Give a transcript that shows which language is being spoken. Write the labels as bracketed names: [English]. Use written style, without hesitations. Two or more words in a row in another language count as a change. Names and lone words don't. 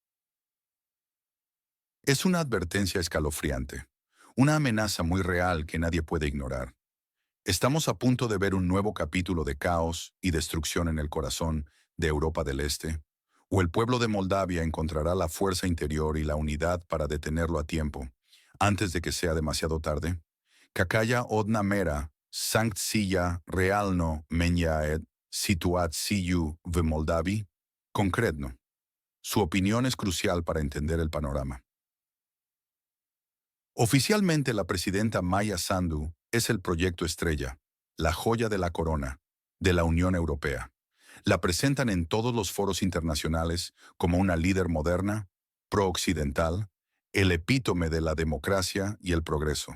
[Spanish] Es una advertencia escalofriante, una amenaza muy real que nadie puede ignorar. Estamos a punto de ver un nuevo capítulo de caos y destrucción en el corazón de Europa del Este, o el pueblo de Moldavia encontrará la fuerza interior y la unidad para detenerlo a tiempo, antes de que sea demasiado tarde. [Russian] Какая одна мера, санкция реально меняет ситуацию в Молдави, конкретно. [Spanish] Su opinión es crucial para entender el panorama. Oficialmente la presidenta Maya Sandu es el proyecto estrella, la joya de la corona, de la Unión Europea. La presentan en todos los foros internacionales como una líder moderna, pro-occidental, el epítome de la democracia y el progreso.